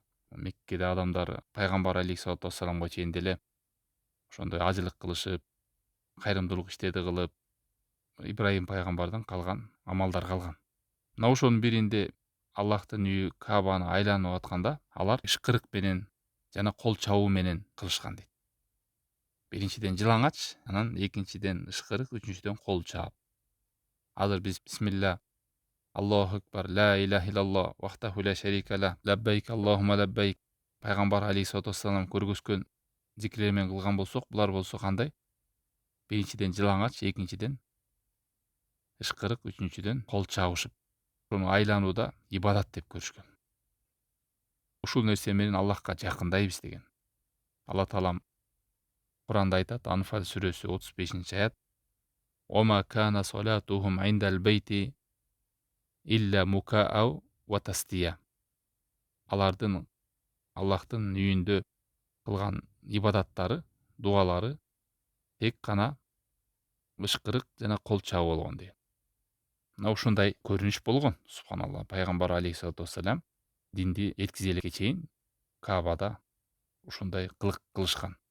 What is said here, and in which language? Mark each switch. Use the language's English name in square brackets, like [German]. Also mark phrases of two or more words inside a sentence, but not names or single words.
[Kyrgyz] Меккеде адамдар пайгамбар [Arabic] عليه الصلاة والسلام [Kyrgyz] чейин деле ошондой ажылык кылышып, кайрымдуулук иштерди кылып, Ибрахим пайгамбардан калган амалдар калган. Мына ошонун биринде Аллахтын үйү Каабаны айланып атканда алар ышкырык менен жана кол чабуу менен кылышкан дейт. Биринчиден жылаңач, анан экинчиден ышкырык, үчүнчүдөн кол чаап. Азыр биз [Arabic] بسم الله الله أكبر لا إله إلا الله وحده لا شريك له لبيك اللهم لبيك [Kyrgyz] пайгамбар [Arabic] عليه الصلاة والسلام [Kyrgyz] көргөзгөн зикирлер менен кылган болсок, булар болсо кандай? Биринчиден жылаңач, экинчиден ышкырык, үчүнчүдөн кол чабышып, ошону айланууда ибадат деп көрүшкөн. Ушул нерсе менен Аллахка жакындайбыз деген. Алла таалам Куранда айтат, Анфал сүрөсү 35-аят: [Arabic] "وما كان صلاتهم عند البيت إلا مكاء وتصدية". [Kyrgyz] Алардын Аллахтын үйүндө кылган ибадаттары, дуалары тек гана ышкырык жана кол чабуу болгон дейт. Мына ушундай көрүнүш болгон, субханалла. Пайгамбар [Arabic] عليه الصلاة والسلام [Kyrgyz] динди эткизеликке чейин Каабада ушундай кылык кылышкан.